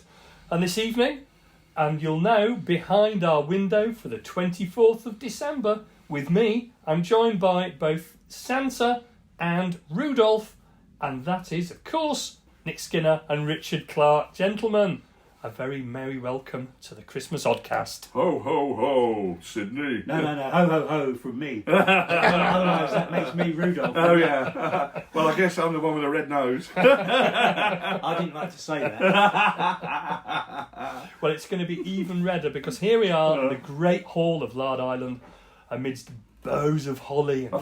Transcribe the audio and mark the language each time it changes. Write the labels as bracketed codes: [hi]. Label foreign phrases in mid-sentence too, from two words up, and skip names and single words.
[en] And this evening, and you'll know, behind our window for the 24th of December, with me, I'm joined by both Santa and Rudolph, and that is, of course, Nick Skinner and Richard Clark. Gentlemen, a very merry welcome to the Christmas Oddcast. Ho, ho, ho, Sydney. No, ho, ho, ho from me. Otherwise that makes me Rudolph. Oh, yeah. Well, I guess I'm the one with a red nose. I didn't like to say that. Well, it's going to be even redder because here we are in the great hall of Lard Island amidst boughs of holly and